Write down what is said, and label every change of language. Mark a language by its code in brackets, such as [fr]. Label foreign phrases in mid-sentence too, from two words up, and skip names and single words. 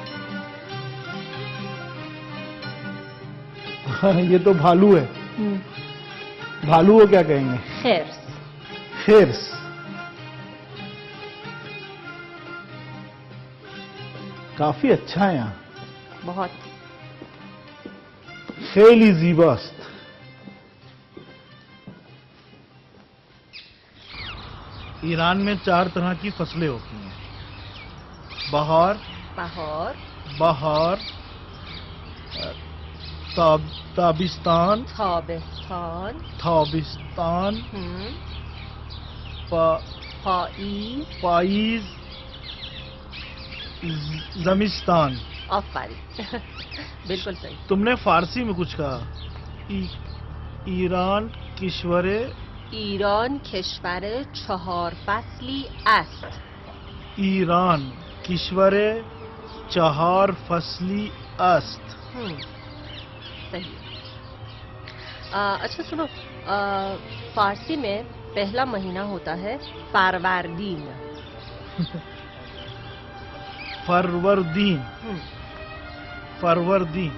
[ur] یہ تو بھالو ہے۔ بھالو کو کیا کہیں گے؟ [fa] خیرس۔ [ur] خیرس۔ کافی اچھا ہے یہاں، بہت۔ [fa] خیلی زیباست۔ [ur] ایران میں 4 طرح کی فصلیں ہوتی ہیں: بہار، بہار، [fa] تابستان، تابستان، پائیز، زمستان۔ [ur] آفرین، بالکل صحیح۔ تم نے فارسی میں کچھ کہا۔ [fa] ایران کشور، ایران کشور 4 فصلی است۔ ایران کشور 4 فصلی است۔ [ur] صحیح۔ اچھا سنو، فارسی میں پہلا مہینہ ہوتا ہے فروردین۔ فروردین، فروردین،